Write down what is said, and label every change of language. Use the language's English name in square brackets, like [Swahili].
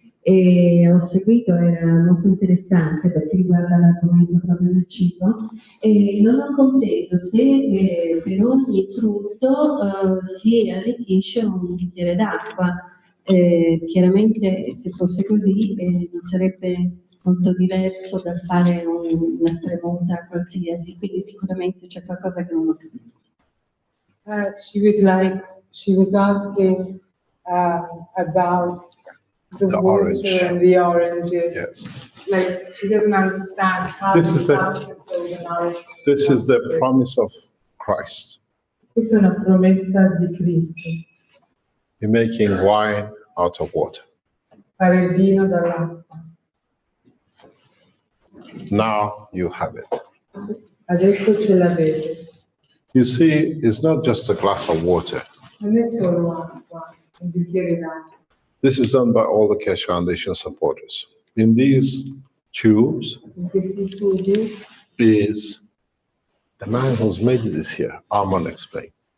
[Italian] E ho seguito, era molto interessante perché riguarda l'argomento proprio del cibo, e non ho compreso se per ogni frutto si arricchisce un bicchiere d'acqua. Chiaramente se fosse così non sarebbe molto diverso dal fare una spremuta qualsiasi, quindi sicuramente c'è qualcosa che non ho capito. [English] She was asking about the water orange. and the oranges. Yes. Like she doesn't understand how This is the promise of Christ. [Italian] Questa è una promessa di Cristo. [English] You're making wine out of water. [Italian] Fare il vino dall'acqua. [English] Now you have it. [Italian] Adesso ce l'avete. [English] You see, it's not just a glass of water. [Italian] Non è solo acqua, un bicchiere d'acqua. [English] This is done by all the Keshe Foundation supporters. In these tubes [Italian] In questi tubi [English] is the man who's made it is here. Armand explain.